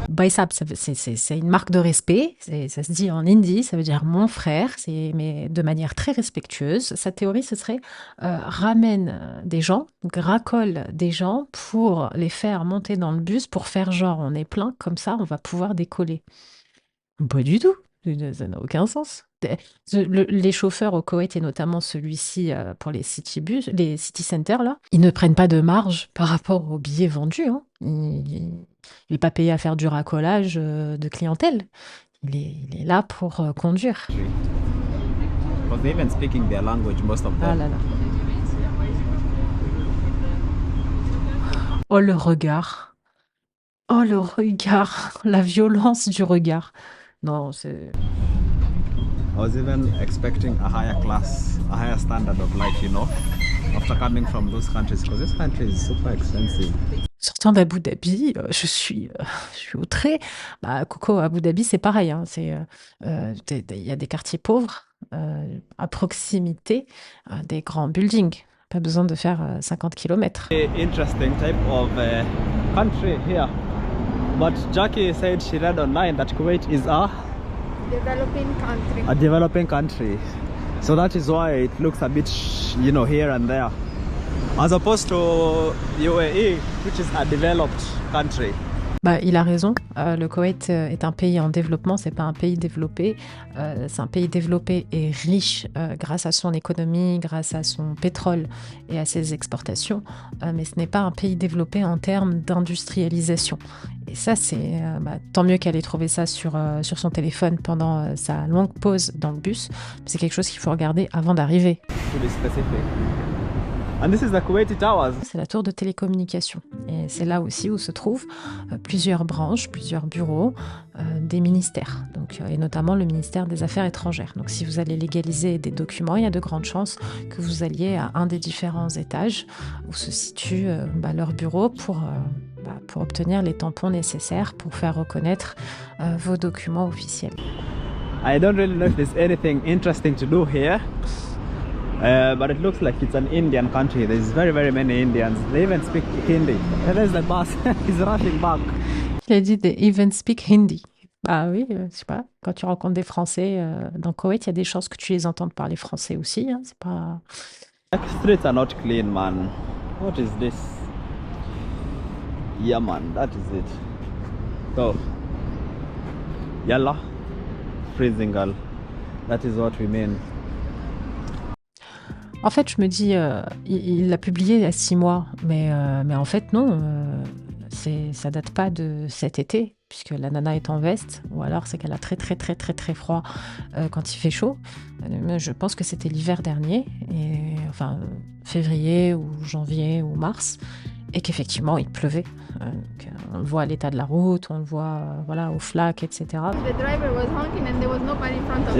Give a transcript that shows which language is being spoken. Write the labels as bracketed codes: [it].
[fr] Baisab, c'est une marque de respect. Ça se dit en hindi, ça veut dire mon frère, mais de manière très respectueuse. Sa théorie, ce serait ramène des gens, racole des gens pour les faire monter dans le bus pour faire genre on est plein, comme ça on va pouvoir décoller. Pas du tout, ça n'a aucun sens. Les chauffeurs au Koweït, et notamment celui-ci pour les city bus, les city centers, là, ils ne prennent pas de marge par rapport aux billets vendus. Hein. Il n'est pas payé à faire du racolage de clientèle. Il est là pour conduire. [en] Because they even speaking their language, most of them. [fr] Ah là là. Oh le regard. Oh le regard. La violence du regard. Non, c'est... [en] I was even expecting a higher class, a higher standard of life, you know, after coming from those countries, because this country is super expensive. [fr] Sortant d'Abu Dhabi, je suis outrée. Bah, Coco, Abu Dhabi, c'est pareil. Hein, il y a des quartiers pauvres à proximité des grands buildings. Pas besoin de faire 50 km. [en] Interesting type of country here. But Jackie said she read online that Kuwait is Developing country. a developing country. So that is why it looks a bit, you know, here and there. As opposed to UAE, which is a developed country. [fr] Bah, il a raison. Le Koweït est un pays en développement, c'est pas un pays développé. C'est un pays développé et riche grâce à son économie, grâce à son pétrole et à ses exportations. Mais ce n'est pas un pays développé en termes d'industrialisation. Et ça, c'est tant mieux qu'elle ait trouvé ça sur son téléphone pendant sa longue pause dans le bus. C'est quelque chose qu'il faut regarder avant d'arriver. [en] To be specific. And this is the Kuwaiti Towers. [fr] C'est la tour de télécommunication. Et c'est là aussi où se trouvent plusieurs branches, plusieurs bureaux des ministères, donc, et notamment le ministère des Affaires étrangères. Donc si vous allez légaliser des documents, il y a de grandes chances que vous alliez à un des différents étages où se situe leur bureau pour obtenir les tampons nécessaires pour faire reconnaître vos documents officiels. [en] I don't really know if there's anything interesting to do here. But it looks like it's an Indian country. There's very, very many Indians. They even speak Hindi. And there's the bus. He's rushing back. [fr] Il a dit « [en] they even speak Hindi [fr] ». Bah oui, je sais pas. Quand tu rencontres des Français dans Koweït, il y a des chances que tu les entendes parler français aussi. Hein. C'est pas... [en] The streets are not clean, man. What is this? Yeah, man, that is it. So, yalla, freezing girl. That is what we mean. [fr] En fait, je me dis, il l'a publié il y a 6 mois, mais en fait, non, ça date pas de cet été, puisque la nana est en veste, ou alors c'est qu'elle a très, très, très, très, très froid quand il fait chaud. Je pense que c'était l'hiver dernier, enfin, février ou janvier ou mars, et qu'effectivement, il pleuvait. Donc, on le voit à l'état de la route, on le voit aux flaques, etc. [en] The driver was honking and there was nobody in front of him.